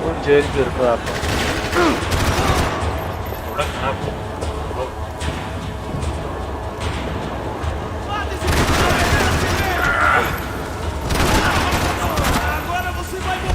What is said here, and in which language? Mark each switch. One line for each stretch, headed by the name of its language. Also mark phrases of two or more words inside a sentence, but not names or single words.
Marathi: जेल फिरतो आपण. एवढं खराब हो.
Portuguese: Agora você vai